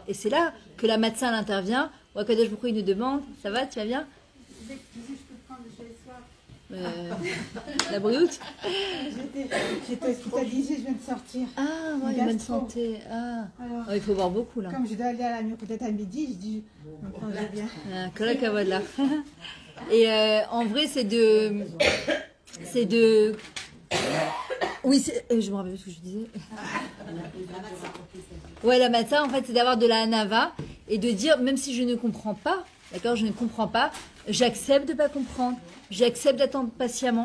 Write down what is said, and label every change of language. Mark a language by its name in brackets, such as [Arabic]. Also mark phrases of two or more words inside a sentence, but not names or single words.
[French] Et c'est là que la médecin intervient. Ou Akadosh Baruch Hu, il nous demande, ça va, tu vas bien? La brioute. J'étais hospitalisée, je viens de sortir. Ah, ouais, une bonne santé. Ah. Alors, Oh, il faut boire beaucoup là. comme je dois aller à la mur peut-être à midi, je dis, on prendrait bien. Ah, [Hebrew] כל הכבוד [French] là. Et en vrai, c'est de. Oui, je me rappelle plus ce que je disais. Ouais, la matzah, en fait, c'est d'avoir de la hanava et de dire, même si je ne comprends pas, d'accord, je ne comprends pas, j'accepte de ne pas comprendre, j'accepte d'attendre patiemment.